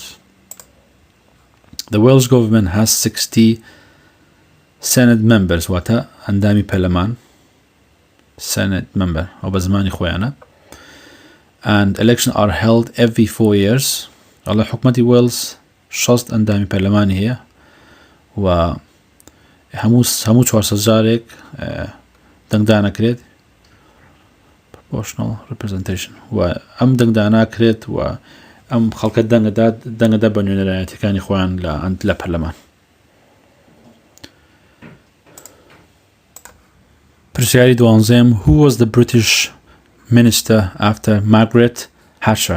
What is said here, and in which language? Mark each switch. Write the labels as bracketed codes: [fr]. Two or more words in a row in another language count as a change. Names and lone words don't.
[en] The Welsh government has 60 Senate members [ckb] واتە ئەندامی پەرلەمان [en] Senate member [ckb] ئەو بە زمانی خۆیانە [en] and elections are held every 4 years. [ckb] ئەڵێ حکوومەتی وێلز 6 ئەندامی پەرلەمانی هەیە و هەموو 400 جارێک دەنگدانەکرێت [en] proportional representation [ckb] و ئەم دەنگداناکرێت و ئەم خەڵکە دەنگەدا بە نوێنەرایەتەکانی خۆیان لە پەرلەمان. پرسیاری دوانزەم [en] Who was the British minister after Margaret Thatcher؟